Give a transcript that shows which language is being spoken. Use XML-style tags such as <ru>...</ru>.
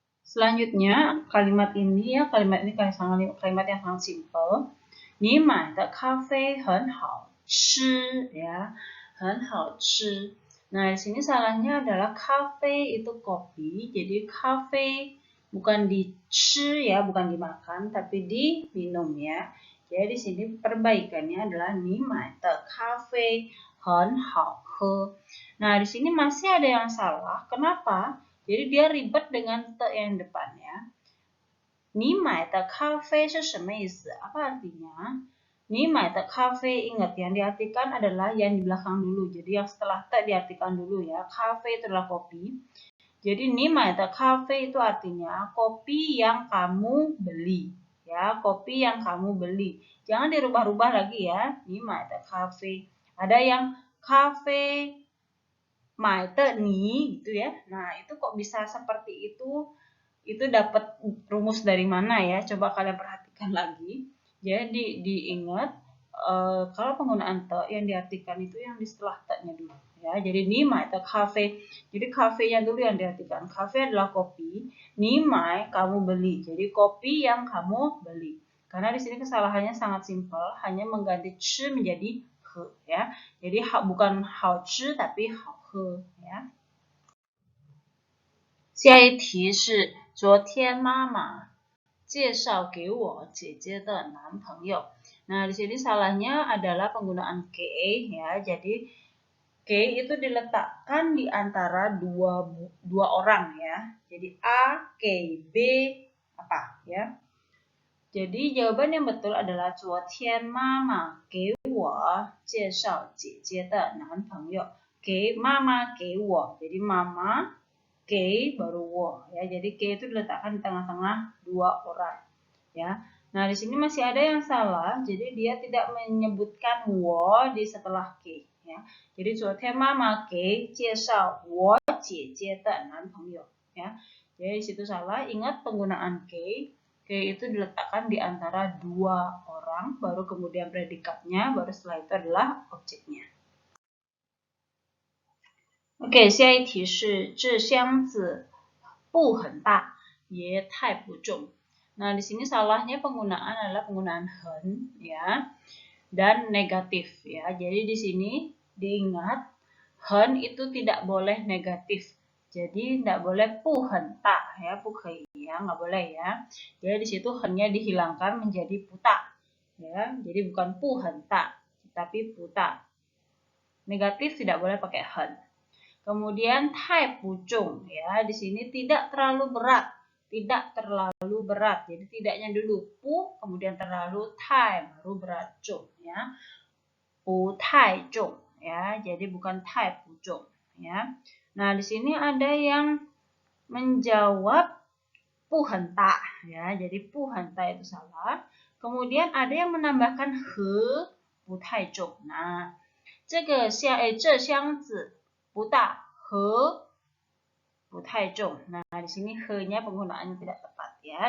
<id>Selanjutnya kalimat ini kalimat yang sangat simple.</id> <zh>你买的咖啡很好吃 ya, 很好吃.</zh> <id>Nah, di sini salahnya adalah cafe itu kopi, jadi cafe bukan dici ya, bukan dimakan, tapi diminum ya. Jadi di sini perbaikannya adalah</id> <zh>你买的咖啡很好喝.</zh> <id>Nah, di sini masih ada yang salah. Kenapa? Jadi dia ribet dengan te yang depannya.</id> <zh>你买的咖啡是什么意思?</zh> <id>Apa artinya?</id> <zh>你买的咖啡,</zh> <id>ingat yang diartikan adalah yang di belakang dulu. Jadi yang setelah te diartikan dulu ya. Cafe itu adalah kopi. Jadi</id> <zh>你买的咖啡</zh> <id>itu artinya kopi yang kamu beli. Ya, kopi yang kamu beli. Jangan dirubah-rubah lagi ya.</id> <zh>你买的咖啡.</zh> <id>Ada yang cafe</id> <zh>买的你</zh> <id>gitu ya. Nah, itu kok bisa seperti itu? Itu dapat rumus dari mana ya? Coba kalian perhatikan lagi. Jadi diingat kalau penggunaan te yang diartikan itu yang di setelah te-nya dulu ya. Jadi 你买的咖啡. Jadi cafe-nya dulu yang diartikan. Cafe adalah kopi.</id> <zh>你买</zh> <id>kamu beli. Jadi kopi yang kamu beli. Karena di sini kesalahannya sangat simpel, hanya mengganti ci menjadi he ya. Jadi bukan</id> <zh>好吃</zh> <id>tapi</id> <zh>好喝</zh> <id>ya.</id> <zh>下一题是昨天妈妈介绍给我姐姐的男朋友.</zh> <id>Nah, di sini salahnya adalah penggunaan ke ya. Jadi ke itu diletakkan di antara dua orang ya. Jadi A, K, B apa ya? Jadi jawaban yang betul adalah</id> <zh>昨天妈妈给我介绍姐姐的男朋友. 给妈妈给我.</zh> <id>Jadi mama ke baru wo ya. Jadi ke itu diletakkan di tengah-tengah dua orang ya. Nah, di sini masih ada yang salah. Jadi dia tidak menyebutkan wo di setelah ke ya.</id> <zh>Jadi 昨天妈妈给介绍我姐姐的男朋友 ya.</zh> <id>Jadi di situ salah. Ingat penggunaan ke itu diletakkan di antara dua orang, baru kemudian predikatnya, baru setelah itu adalah objeknya.</id> <zh>OK， 下一题是这箱子不很大，也太不重.</zh> <id>Nah, di sini salahnya penggunaan adalah penggunaan hen ya dan negatif ya. Jadi di sini diingat hen itu tidak boleh negatif. Jadi tidak boleh pu hen ta ya, pu kei ya, nggak boleh ya. Jadi di situ hennya dihilangkan menjadi puta ya. Jadi bukan pu hen ta, tapi puta. Negatif tidak boleh pakai hen. Kemudian tai pucung ya, di sini tidak terlalu berat, tidak terlalu berat. Jadi tidaknya dulu pu, kemudian terlalu tai baru berat cung ya. Pu tai cung ya, jadi bukan tai pucung ya. Nah, di sini ada yang menjawab pu hen ta ya, jadi pu hen ta itu salah. Kemudian ada yang menambahkan he pu tai cung.</id> <zh>Nah, 这箱子不大和不太重.</zh> <id>Nah, di sini he-nya penggunaannya tidak tepat ya.</id>